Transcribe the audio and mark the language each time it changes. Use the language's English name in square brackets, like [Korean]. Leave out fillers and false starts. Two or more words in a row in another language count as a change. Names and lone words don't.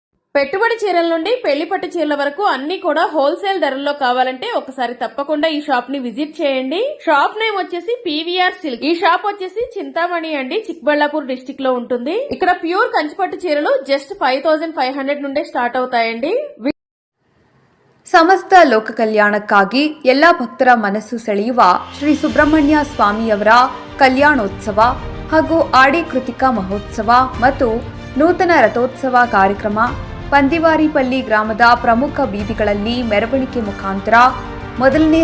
[Telugu] పెట్టుబడి చీరల నుండి పెళ్లి పట్టు చీరల వరకు అన్ని కూడా హోల్సేల్ ధరల్లో కావాలంటే ఒకసారి తప్పకుండా ఈ షాప్ ని విజిట్ చేయండి. [English] shop name [Telugu] వచ్చేసి పీవీఆర్ సిల్క్. ఈ షాప్ వచ్చేసి చింతామణి అండి, చిక్బళ్ళాపూర్ డిస్టిక్ లో ఉంటుంది. ఇక్కడ ప్యూర్ కంచిపట్టు చీరలు జస్ట్ 5500 నుండే ಸ್ಟಾರ್ಟ್ అవుతాయండి. [Kannada] ಸಮಸ್ತ ಲೋಕ ಕಲ್ಯಾಣಕ್ಕಾಗಿ ಎಲ್ಲ ಭಕ್ತರ ಮನಸ್ಸು ಸೆಳೆಯುವ ಶ್ರೀ ಸುಬ್ರಹ್ಮಣ್ಯ ಸ್ವಾಮಿಯವರ ಕಲ್ಯಾಣೋತ್ಸವ ಹಾಗೂ ಆಡಿ ಕೃತಿಕಾ ಮಹೋತ್ಸವ ಮತ್ತು ನೂತನ ರಥೋತ್ಸವ ಕಾರ್ಯಕ್ರಮ ಪಂದಿವಾರಿಪಲ್ಲಿ ಗ್ರಾಮದ ಪ್ರಮುಖ ಬೀದಿಗಳಲ್ಲಿ ಮೆರವಣಿಗೆ ಮುಖಾಂತರ ಮೊದಲನೇ